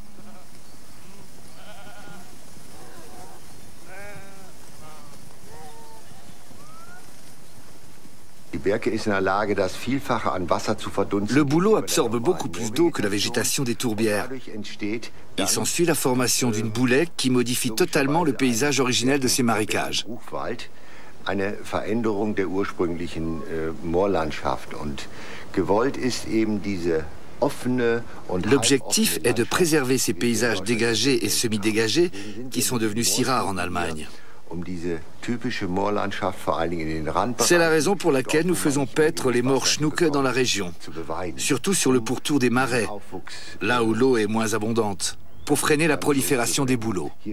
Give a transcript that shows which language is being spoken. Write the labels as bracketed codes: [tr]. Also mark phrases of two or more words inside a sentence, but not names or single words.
[fr] Le bouleau absorbe beaucoup plus d'eau que la végétation des tourbières. Il s'ensuit la formation d'une boulette qui modifie totalement le paysage originel de ces marécages. [de] Eine Veränderung der ursprünglichen Moorlandschaft. Und gewollt ist eben diese offene und [fr] L'objectif est de préserver ces paysages dégagés et semi-dégagés qui sont devenus si rares en Allemagne. C'est la raison pour laquelle nous faisons paître les Morschnucke dans la région, surtout sur le pourtour des marais, là où l'eau est moins abondante, pour freiner la prolifération des bouleaux.